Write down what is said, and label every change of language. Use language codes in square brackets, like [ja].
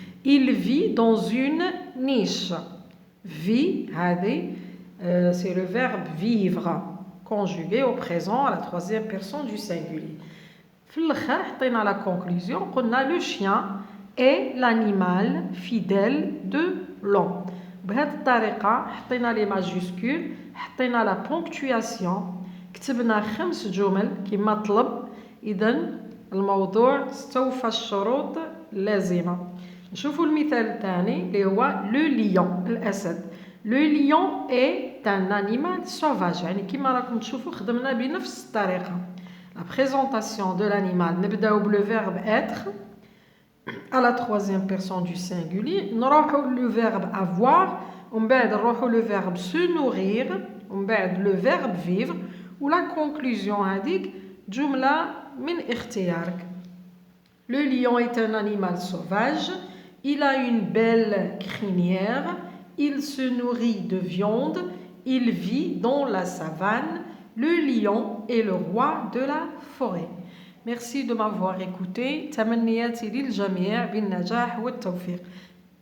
[fr] Il vit dans une niche. Vit هذه c'est le verbe vivre conjugué au présent à la troisième personne du singulier. في الآخر حطينا la conclusion قلنا le chien est l'animal fidèle de l'homme. [ar] بهذه الطريقة حطينا les majuscules حطينا la ponctuation كتبنا 5 جمل كما طلب. إذن الموضوع استوفى الشروط اللازمة. نشوفوا المثال الثاني اللي هو لو ليون الأسد. [fr] لو ليون est un animal sauvage. [ar] يعني كما راكم تشوفوا خدمنا بنفس الطريقة. [fr] La présentation de l'animal نبداو بلو verbe être à la troisième personne du singulier. [ar] نروحوا le verbe avoir ومن بعد نروحوا le verbe se nourrir ومن بعد le verbe vivre ولا conclusion هذيك جملة من اختيارك. [fr] Le lion est un animal sauvage. Il a une belle crinière. Il se nourrit de viande. Il vit dans la savane. Le lion est le roi de la forêt. Merci de m'avoir écouté. تمنياتي للجميع بالنجاح والتوفيق.